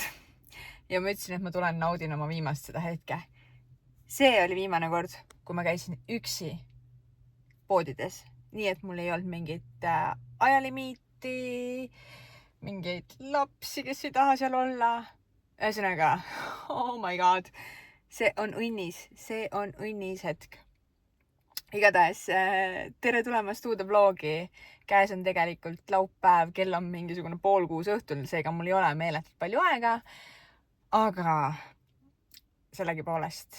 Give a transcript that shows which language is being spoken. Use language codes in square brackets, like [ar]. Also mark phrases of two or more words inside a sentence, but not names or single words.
[et] Ja ma ütlesin, et ma tulen naudin oma viimast seda hetke. See oli viimane kord, kui ma käisin üksi poodides. Nii, et mul ei olnud mingit ajalimiiti, mingeid lapsi, kes ei taha seal olla. Ühesõnaga, [en] oh my god, [et] see on õnnis hetk. Igatahes, tere tulemast uude vlogi. Käes on tegelikult laupäev, kell on mingisugune 5:30 õhtul, seega mul ei ole meeletult palju aega. Aga sellegipoolest.